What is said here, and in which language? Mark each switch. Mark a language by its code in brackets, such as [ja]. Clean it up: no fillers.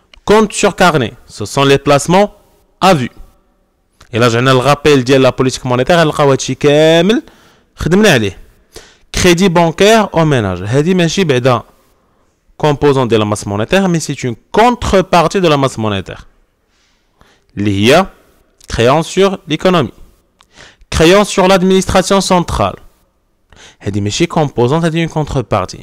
[fr] compte sur carnet, ce sont les placements à vue. [ar] الا رجعنا للغابيل ديال لا بوليتيك مونيتير غنلقاو هادشي كامل خدمنا عليه. [fr] crédit bancaire au ménage. [ar] هادي ماشي بعدا [fr] composant de la masse monétaire, mais c'est une contrepartie de la masse monétaire. Liée créance sur l'économie. Créance sur l'administration centrale. [ar] هذه ماشي composante, هذه [fr] une contrepartie.